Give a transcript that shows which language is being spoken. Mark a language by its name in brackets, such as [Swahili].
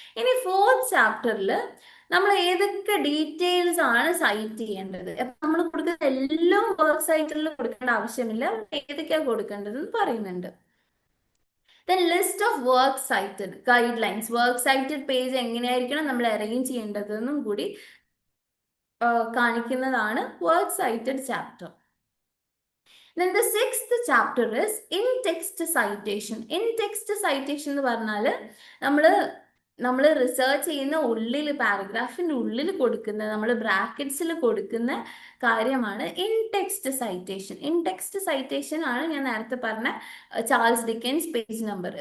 [Malayalam] ഇനി ഫോർത്ത് ചാപ്റ്ററിൽ നമ്മൾ ഏതൊക്കെ ഡീറ്റെയിൽസ് ആണ് സൈറ്റ് ചെയ്യേണ്ടത്, നമ്മൾ കൊടുക്കുന്ന എല്ലാം വർക്ക് സൈറ്റിൽ കൊടുക്കേണ്ട ആവശ്യമില്ല, ഏതൊക്കെയാണ് കൊടുക്കേണ്ടതെന്ന് പറയുന്നുണ്ട്. [English] Then list of work cited guidelines, [Malayalam] work cited page എങ്ങനെയായിരിക്കണം നമ്മൾ അറേഞ്ച് ചെയ്യേണ്ടതെന്നും കൂടി കാണിക്കുന്നതാണ് work സൈറ്റഡ് chapter. [English] Then the sixth chapter is in-text citation. [Malayalam] In-text citation എന്ന് പറഞ്ഞാൽ നമ്മൾ റിസർച്ച് ചെയ്യുന്ന ഉള്ളിൽ, പാരഗ്രാഫിന്റെ ഉള്ളിൽ കൊടുക്കുന്ന, നമ്മൾ ബ്രാക്കറ്റ്സിൽ കൊടുക്കുന്ന കാര്യമാണ് ഇൻ-ടെക്സ്റ്റ് സൈറ്റേഷൻ. ഇൻ-ടെക്സ്റ്റ് സൈറ്റേഷൻ ആണ് ഞാൻ നേരത്തെ പറഞ്ഞ ചാൾസ് ഡിക്കൻസ് പേജ് നമ്പർ.